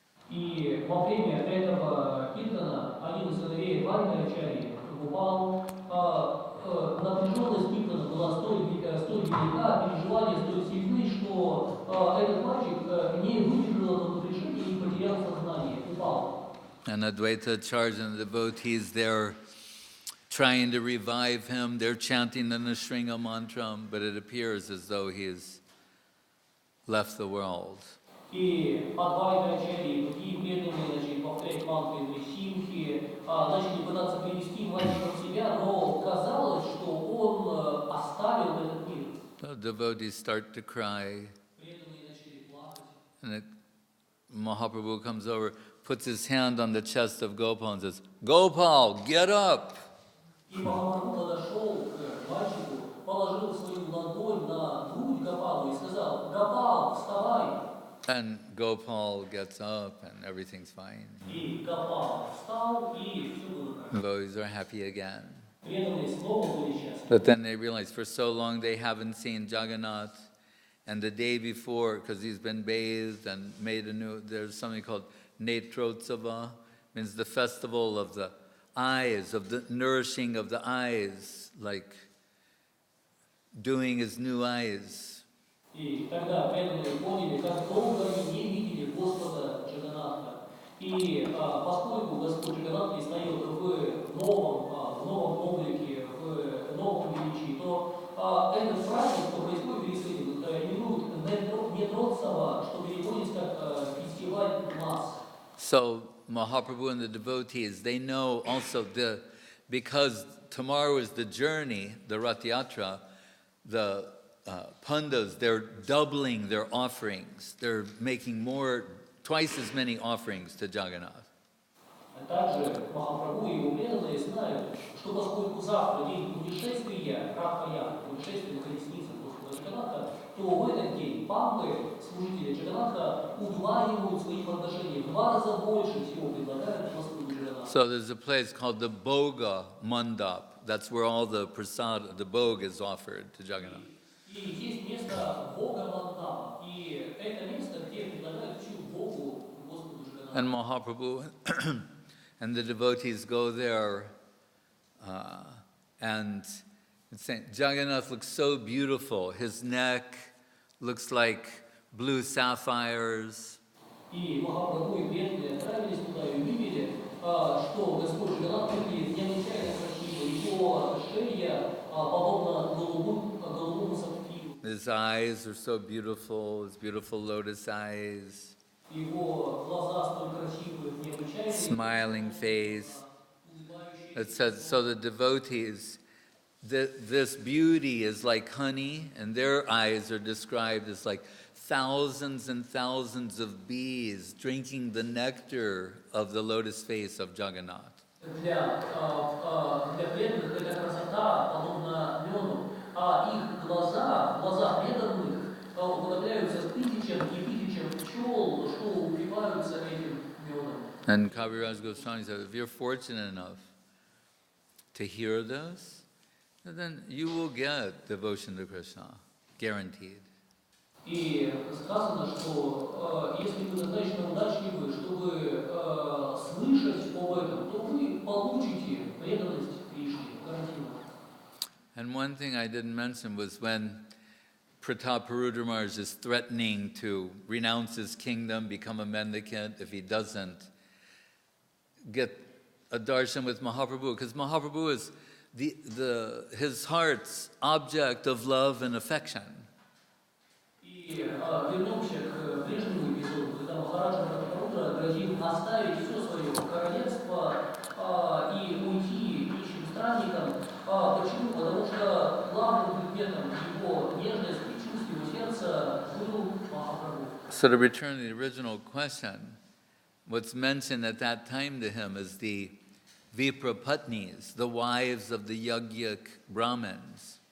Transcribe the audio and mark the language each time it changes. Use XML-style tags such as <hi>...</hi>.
<ru>И во время этого киртана один из сыновей Ачарьи, Гопал, напряженность киртана была столь велика, переживания столь сильны, что этот мальчик не выдержал этого напряжения и потерял сознание, упал.</ru> <en>And Advaita Acharya and the devotees, they're trying to revive him. They're chanting the Nrsimha mantra, but it appears as though he has left the world.</en> <ru>И Адвайта Ачарьи и другие преданные начали повторять мантры Нрисимхи, начали пытаться привести мальчика в себя, но казалось, что он оставил этот мир.</ru> <en>So devotees start to cry,</en> <ru>Преданные начали плакать.</ru> <en>and Mahaprabhu comes over, puts his hand on the chest of Gopal and says, "Gopal, get up!"</en> <ru>И Махапрабху подошел к мальчику, положил свою ладонь на грудь Гопалу и сказал: «Гопал, вставай!»</ru> <en>And Gopal gets up, and everything's fine.</en> <ru>И Гопал встал, и все было хорошо.</ru> <en>Devotees are happy again.</en> <ru>Преданные снова были счастливы.</ru> <en>But then they realize for so long they haven't seen Jagannath, and the day before, because he's been bathed and made there's something called Netrotsava, means the festival of the eyes, of the nourishing of the eyes, like doing his new eyes.</en> <ru>И тогда преданные поняли, как долго они не видели Господа Джаганнатха. И поскольку Господь Джаганнат предстает в новом облике, в новом величии, то этот праздник, что происходит перед святым, именуют Нетротсава, что переводится как фестиваль масс.</ru> <en>So Mahaprabhu and the devotees, they know also because tomorrow is the journey, the Rath Yatra, the Pandas, they're doubling their offerings. They're making twice as many offerings to Jagannath.</en> <ru>Также Махапрабху и его преданные знают, что поскольку завтра день путешествия, путешествия на колеснице Господа Джаганнатха, то в этот день пампы, служители Джаганнатха, удваивают свои подношения, в 2 раза больше всего предлагают Господу Джаганнатху.</ru> <en>So there's a place called the Bhoga Mandap. That's where all the prasad, the bhog is offered to Jagannath.</en> <ru>И есть место Бога Мандам, и это место, где предлагают всю Богу Господу Джаганнатху.</ru> <en>And Mahaprabhu and the devotees go there, and it's saying, Jagannath looks so beautiful. His neck looks like blue sapphires.</en> <ru>И Махапрабху и преданные отправились туда и увидели, что Господь Джаганнат выглядит необычайно красиво. Его шея подобна голубому сапфиру.</ru> <en>His eyes are so beautiful, his beautiful lotus eyes,</en> <ru>Его глаза столь красивые, необычайные.</ru> <en>smiling face. It says, so the devotees, this beauty is like honey, and their eyes are described as like thousands and thousands of bees drinking the nectar of the lotus face of Jagannath.</en> <ru>Для преданных эта красота подобна меду, а их глаза преданных уподобляются тысячам и тысячам пчел, что упиваются этим медом.</ru> <en>And Kaviraj Goswami said, if you're fortunate enough to hear this, then you will get devotion to Krishna, guaranteed.</en> <ru>И сказано, что если вы достаточно удачливы, чтобы слышать об этом, то вы получите преданность Кришне, гарантированно.</ru> <en>And one thing I didn't mention was when Prataparudra is threatening to renounce his kingdom, become a mendicant if he doesn't get a darshan with Mahaprabhu, because Mahaprabhu is his heart's object of love and affection.</en> <ru>И вернемся к прежнему эпизоду, когда Махараджа Прабхупада грозил оставить все свое королевство и уйти нищим странникам. Почему? Потому что главным предметом его нежности, чувств его сердца был Махапрабху.</ru> <en>So to return to the original question, what's mentioned at that time to him is the Viprapatnis, the wives of the Yagyak Brahmins.</en>